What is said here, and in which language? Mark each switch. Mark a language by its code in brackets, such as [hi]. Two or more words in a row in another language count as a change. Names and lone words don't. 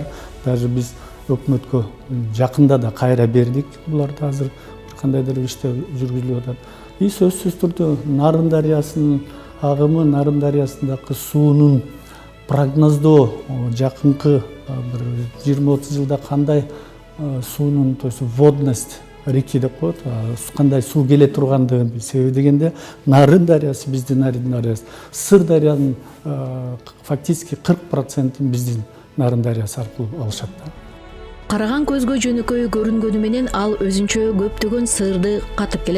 [ky] Даже биз өкмөткө жакында да кайра бердик. Буларды азыр кандайдыр иштер жүргүзүлүп атат. Сөзсүз түрдө Нарын дарыясынын агымы, Нарын дарыясындагы суунун прогноздоо жакынкы бир 20-30 жылда кандай суунун, [ru] то есть водность реки [ky] деп коет, кандай суу келе тургандыгын. Себеби дегенде Нарын дарыясы, биздин Нарын дарыясы, Сыр дарыянын фактически 40% биздин Нарын дарыясы аркылуу алышат. Караган көзгө жөнөкөй көрүнгөнү менен ал өзүнчө көптөгөн сырды катып келет.